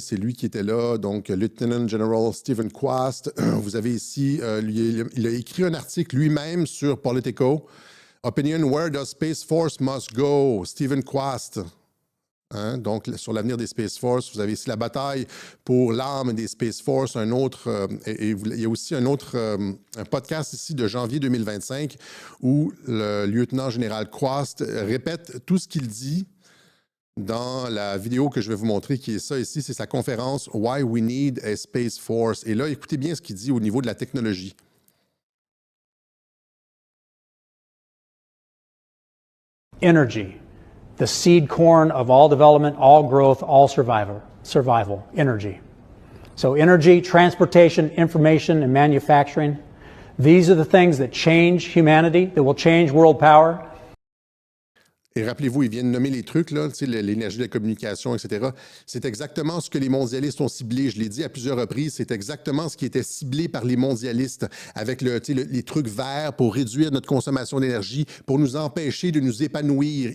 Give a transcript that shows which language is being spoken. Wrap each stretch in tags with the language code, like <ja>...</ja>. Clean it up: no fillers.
<fr>C'est lui qui était là, donc Lieutenant General Stephen Quast. Vous avez ici, il a écrit un article lui-même sur Politico.</fr> <en>Opinion, where does Space Force must go?</en> <fr>Stephen Quast. Hein? Donc, sur l'avenir des Space Force, vous avez ici la bataille pour l'âme des Space Force, un autre, il y a aussi un autre un podcast ici de janvier 2025 où le lieutenant général Quast répète tout ce qu'il dit dans la vidéo que je vais vous montrer, qui est ça ici, c'est sa conférence «</fr> <en>Why we need a Space Force ».</en> <fr>Et là, écoutez bien ce qu'il dit au niveau de la technologie.</fr> <en>Energy. The seed corn of all development, all growth, all survival, energy. So energy, transportation, information, and manufacturing, these are the things that change humanity, that will change world power.</en> <fr>Et rappelez-vous, ils viennent nommer les trucs, là, l'énergie de la communication, etc. C'est exactement ce que les mondialistes ont ciblé. Je l'ai dit à plusieurs reprises, c'est exactement ce qui était ciblé par les mondialistes avec les trucs verts pour réduire notre consommation d'énergie, pour nous empêcher de nous épanouir.</fr>